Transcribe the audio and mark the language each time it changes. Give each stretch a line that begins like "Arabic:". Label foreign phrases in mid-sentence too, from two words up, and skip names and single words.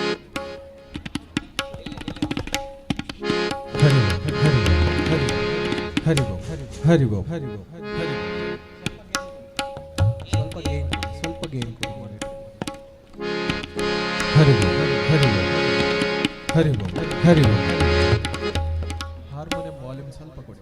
Sanskrit: हरि ओम हरि ओम हरि ओम
Kannada: ಸ್ವಲ್ಪ ಗೇನ್ ಕೊಡಿ
Sanskrit: हरि ओम हरि ओम हरि ओम हरि ओम
English: harmonium volume
Kannada: ಸ್ವಲ್ಪ ಕೊಡಿ.